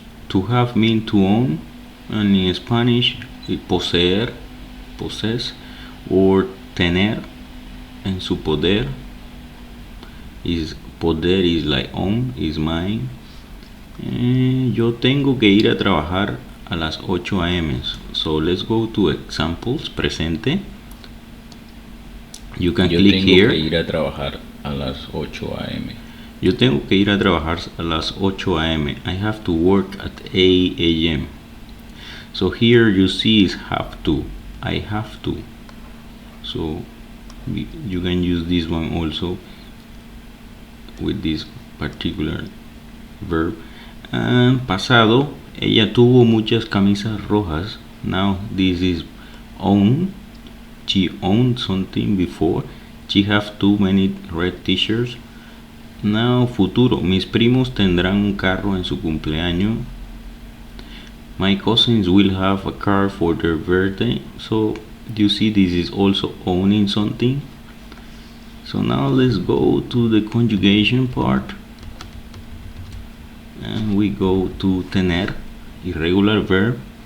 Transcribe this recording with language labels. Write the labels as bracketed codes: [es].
[en] To have means to own, and in Spanish poseer, possess, or tener en su poder. Poder is like own, is mine. [es] Yo tengo que ir a trabajar a las 8 a.m. [en] So let's go to examples. Presente. You can click here. [es] Yo tengo que ir a trabajar a las 8 a.m. Yo tengo que ir a trabajar a las 8 a.m. [en] I have to work at 8 a.m. So here you see is have to. I have to. So you can use this one also with this particular verb. [es] And pasado, ella tuvo muchas camisas rojas. [en] Now this is own. She owned something before. She have too many red t-shirts. [es] Now futuro, mis primos tendrán un carro en su cumpleaños. [en] My cousins will have a car for their birthday. So you see this is also owning something. So now let's go to the conjugation part. And we go to tener, irregular verb.